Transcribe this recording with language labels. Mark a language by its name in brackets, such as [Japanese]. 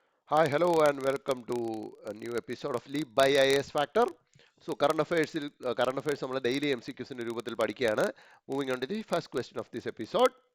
[English] Hi, hello, and welcome to a new episode of Leap by IAS Factor. [Malayalam] So, current affairs നമ്മൾ daily MCQസിന്റെ രൂപത്തിൽ പഠിക്കുകയാണ്. [English] Moving on to the first question of this episode.